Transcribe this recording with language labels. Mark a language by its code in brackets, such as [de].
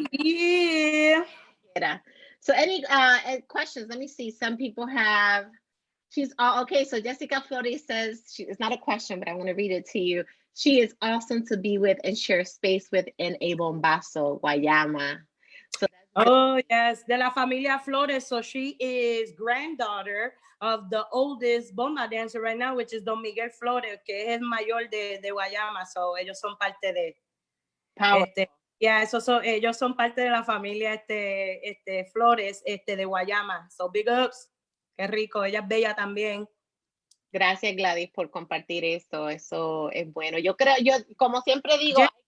[en] yeah. So any questions? Let me see. Some people have. She's okay. So Jessica Flores says it's not a question, but I want to read it to you. She is awesome to be with and share space with in a Bombazo, Guayama. So oh yes, [es] de la familia Flores. [en] So she is granddaughter of the oldest Bomba dancer right now, which is Don Miguel Flores, [es] que es el mayor de Guayama. So ellos son parte de [en] power. [es] Yeah, ellos son parte de la familia Flores de Guayama. [en] So big ups. [es] Qué rico, ella es bella también. Gracias, Gladys, por compartir esto. Eso es bueno. Yo creo, como siempre digo,